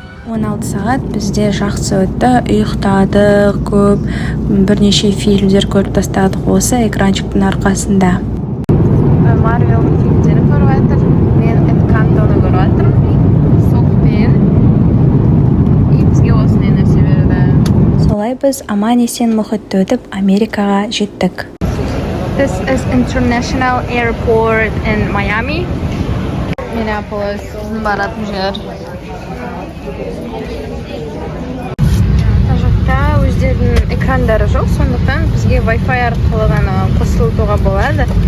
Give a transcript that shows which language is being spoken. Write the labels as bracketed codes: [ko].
[kk] 16 сағат бізде жақсы өтті, ұйықтадық көп, бірнеше фильмдер көріп тастадық осы экранчиктің арқасында. Марвел фильмдері көріп жатыр, мен Энкантоны көріп жатырмын, Сокпен, и бізге осындай нәрсе берді. Солай біз аман-есен мұхитты өтіп Америкаға жеттік. [en] This is International Airport in Miami. [kk] Minneapolis, баратын жер. Жақта өздерінің экрандары жоқ, сондықтан бізге Wi-Fi арқылы ғана қосылуға болады.